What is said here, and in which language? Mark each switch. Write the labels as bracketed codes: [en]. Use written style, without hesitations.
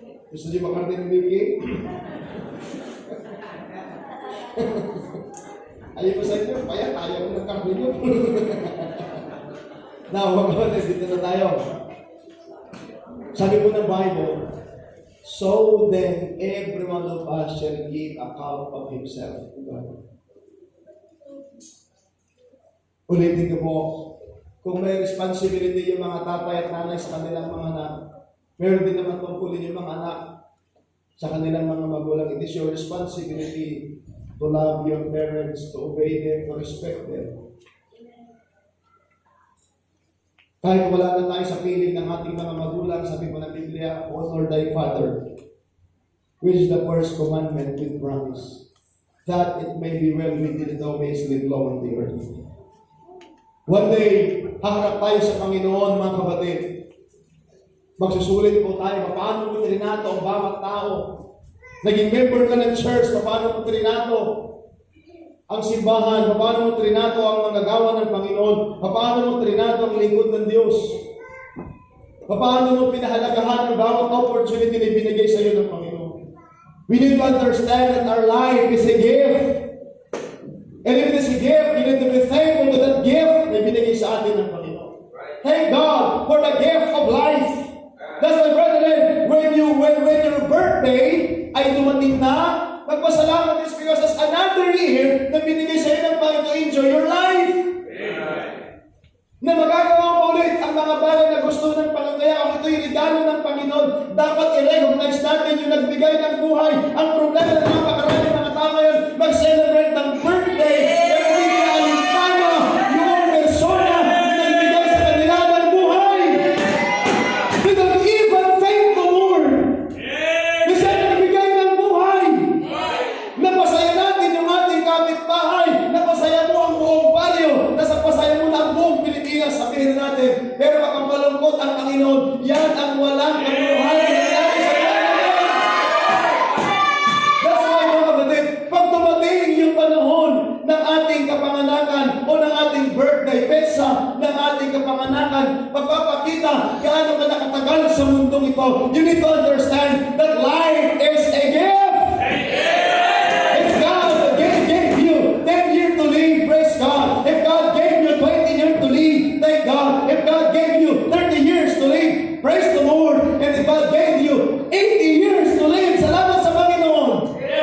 [tl] Gusto niyo ba karne ni Ricky? Ayaw ko sa inyo, payat, ayaw ko ng karne niyo. Now, dito na tayo. Sabi po ng Bible, [en] So then, every one of us shall give account of himself to God. [tl] Ulitin ko po, kung may responsibility yung mga tatay at nanay sa kanilang mga anak, meron din naman tungkulin yung mga anak sa kanilang mga magulang. [en] It is your responsibility to love your parents, to obey them, to respect them. [tl] Kahit wala na tayo sa piling ng ating mga magulang, sabi mo ng Biblia, [en] honor thy father, which is the first commandment with promise, that it may be well with thee, that thou mayest live long on the earth. One day, [tl] haharap tayo sa Panginoon, mga kapatid. Magsusulit po tayo, paano mo trinato ang bawat tao? Naging member ka ng church, paano mo trinato ang simbahan? Paano mo trinato ang mga gawa ng Panginoon? Paano mo trinato ang lingkod ng Diyos? Paano mo pinahalagahan ang bawat opportunity na binigay sa iyo ng Panginoon? [en] We need to understand that our life is a gift. And if it is a gift, you need to be thankful to that gift [tl] na binigay sa atin ng Panginoon. [en] Thank God for the gift of life. That's why, brethren, when your birthday [tl] ay dumating na, magpasalamat [en] is because as another year [tl] na binigay sa iyo ng Panginoon [en] to enjoy your life. Amen. [tl] Na magagawa mo ulit ang mga bagay na gusto ng Panginoon. Kaya kung ito'y regalo ng Panginoon, dapat i-recognize natin yung nagbigay ng buhay. Ang problema ng napakarami mga tao ngayon, mag-celebrate ng birthday. Pero hindi na alintana yung persona na nagbigay sa kanila ng buhay. [en] They don't even thank the Lord. [tl] Kasi nagbigay ng buhay. Napasaya natin yung ating kapitbahay. Napasaya mo ang buong baryo. Napasaya mo na ang buong Pilipinas, sabihin natin. Pero ang malungkot ang Panginoon, yan ang walang kamuluhan na nangyari sa Panginoon. That's why, mga kapatid, pag tumating yung panahon ng ating kapanganakan o ng ating birthday, petsa ng ating kapanganakan, pagpapakita gaano ka nakatagal sa mundong ito. [en] You need to understand that life is a gift. If God gave you 10 years to live, praise God. If God gave you 20 years to live, thank God. If God gave you 30 years to live, praise the Lord. And if God gave you 80 years to live, [tl] salamat sa Panginoon.